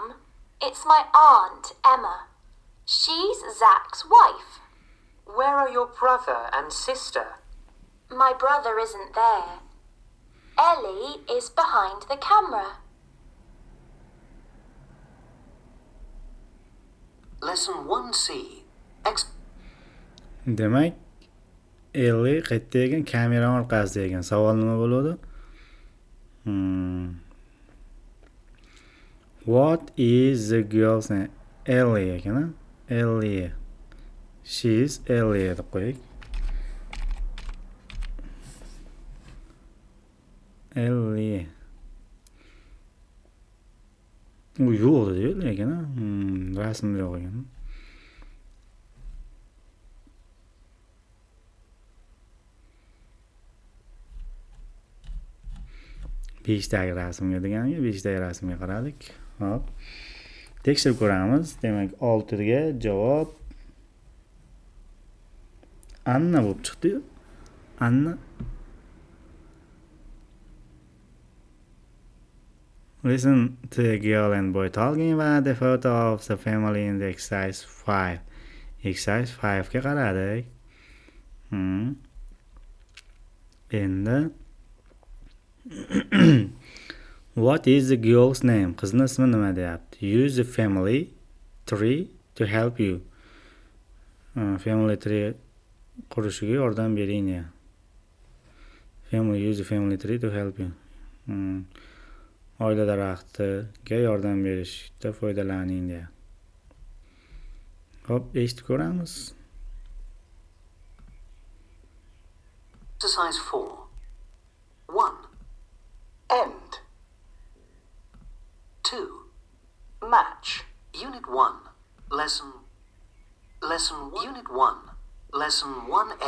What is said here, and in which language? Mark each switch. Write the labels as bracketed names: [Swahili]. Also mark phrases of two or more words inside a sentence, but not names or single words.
[English] It's my aunt, Emma. She's Zach's wife. Where are your brother and sister? My brother isn't there. Ellie is behind the camera. Lesson 1C. [Uzbek] Demak, Ellie qayerda ekan? Kamera orqasida ekan. Savol nima bo'ladi? [English] What is the girl's name? [Uzbek] Ellie ekan. Ellie. [English] She is Ellie [Uzbek] deb qo'ying. Ellie. U yo'q dedi lekin, rasmda yo'q ekan. Beshdagi rasmga deganiga, beshdagi rasmga qaradik. Hop. Tekshirib ko'ramiz. Demak, 6 ga javob Anna bo'lib chiqdi-yu. Anna. [English] Listen to a girl and boy talking about the photo of the family in the exercise 5. [Uzbek] Exercise 5 ga qaradik. Endi [English] What is the girl's name? [Uzbek] Qizning ismi nima deyapti? [English] Use the family tree to help you. Family tree [Uzbek] qurishiga yordam bering ya. [English] Use the family tree to help you. [Uzbek] Oila daraxtiga yordam berishda foydalaning deya. Hop, eshitib ko'ramiz. [English] Exercise 4. 1. End. 2. Match. Unit 1. Lesson 1A.